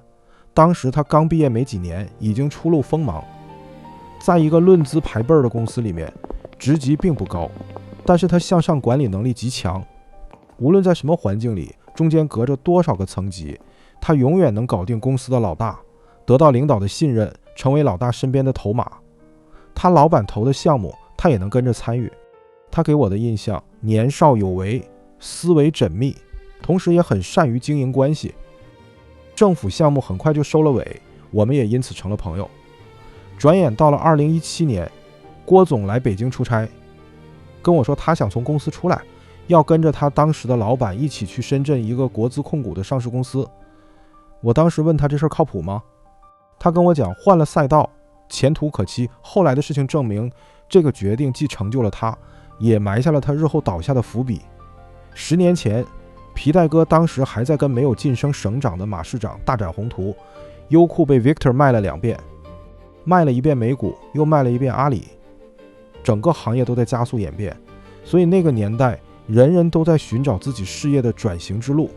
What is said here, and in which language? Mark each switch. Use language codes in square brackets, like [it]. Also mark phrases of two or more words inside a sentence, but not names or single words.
[zh] 當時他剛畢業沒幾年，已經初露鋒芒，在一個論資排輩的公司裡面，職級並不高，但是他向上管理能力極強，無論在什麼環境裡，中間隔着多少個層級，他永遠能搞定公司的老大，得到領導的信任，成為老大身邊的頭馬。他老板投的項目，他也能跟着參與。他給我的印象，年少有為，思維縝密，同時也很善於經營關係。政府項目很快就收了尾，我們也因此成了朋友。轉眼到了2017年，郭總來北京出差，跟我說他想從公司出来，要跟着他当时的老板一起去深圳一個国資控股的上市公司。我當時問他這事靠譜嗎？他跟我講換了賽道，前途可期。後來的事情證明，這個決定既成就了他，也埋下了他日後倒下的伏筆。10年前，皮帶哥當時還在跟沒有晉升省長的馬市長大展宏圖，優酷被 Victor 賣了2遍，賣了一遍美股，又賣了一遍阿里，整個行業都在加速演变，所以那個年代人人都在尋找自己事業的轉型之路。